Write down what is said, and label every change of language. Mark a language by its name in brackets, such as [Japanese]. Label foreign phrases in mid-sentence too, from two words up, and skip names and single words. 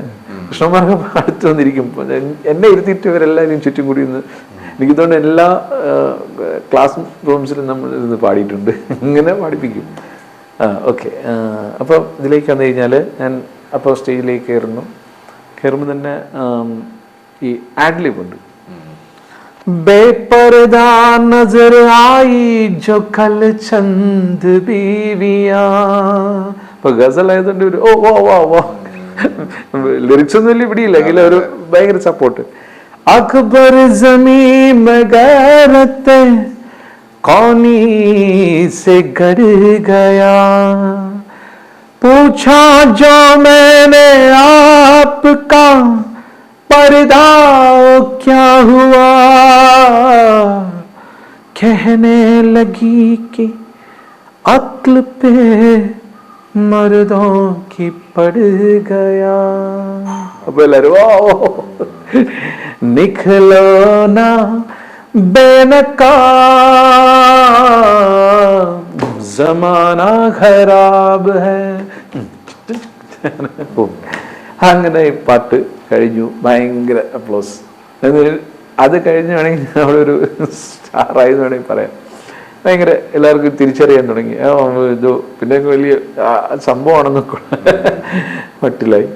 [Malayalam] കൃഷ്ണകുമാർക്ക് അടുത്ത് വന്നിരിക്കുമ്പോൾ എന്നെ ഇരുത്തിയിട്ട് ഇവരെല്ലാവരും ചുറ്റും കൂടി നിന്ന് എനിക്ക് തോന്നുന്നു എല്ലാ [English] class rooms [Malayalam] നമ്മൾ ഇരുന്ന് പാടിയിട്ടുണ്ട്. ഇങ്ങനെ പാടിപ്പിക്കും. ഓക്കെ. അപ്പോൾ ഇതിലേക്ക് വന്നു കഴിഞ്ഞാൽ ഞാൻ അപ്പോൾ സ്റ്റേജിലേക്ക് കയറുമ്പോൾ തന്നെ ഈ ആഡ്ലിബ് ഉണ്ട്. [Hindi] बेपर्दा नजर आई जो कल चंद बीवियां. [Malayalam] ഇപ്പൊ ഗസൽ ആയതുകൊണ്ട് ഒരു ലിറിക്സ് ഒന്നും വലിയ പിടിയില്ല എങ്കിലും ഒരു ഭയങ്കര സപ്പോർട്ട്. [Hindi] अकबर ज़मीन ग़ैरते कौनी से गड़ गया पूछा जो मैंने आपका पर्दा क्या हुआ कहने लगी कि अक्ल पे मर्दों की पड़ गया. अब निकलो ना बेनकाब जमाना खराब है. [Malayalam] അങ്ങനെ ഈ പാട്ട് കഴിഞ്ഞു. ഭയങ്കര അപ്ലോസ്. അത് കഴിഞ്ഞ് വേണമെങ്കിൽ നമ്മളൊരു സ്റ്റാറായെന്ന് വേണമെങ്കിൽ പറയാം. ഭയങ്കര എല്ലാവർക്കും തിരിച്ചറിയാൻ തുടങ്ങി. ഇത് പിന്നെ വലിയ സംഭവമാണെന്ന് മട്ടിലായി.